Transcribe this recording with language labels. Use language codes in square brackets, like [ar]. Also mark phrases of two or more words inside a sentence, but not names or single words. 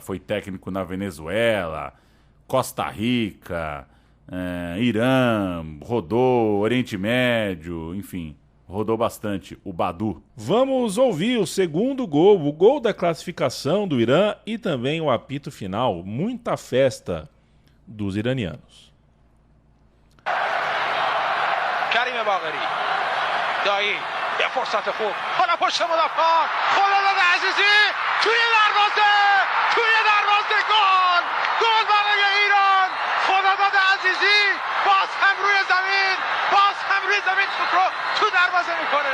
[pt] Foi técnico na Venezuela, Costa Rica, Irã, rodou Oriente Médio, enfim, rodou bastante o Badu. Vamos ouvir o segundo gol, o gol da classificação do Irã e também o apito final. Muita festa dos iranianos. Karim Bagheri. Dahi. [fa] یه فرصت خوب. حالا پشت مدافع. خالد عزیزی توی دروازه. گل. گل برای ایران. خالد عزیزی باز هم روی زمین. توپ رو تو دروازه میکنه.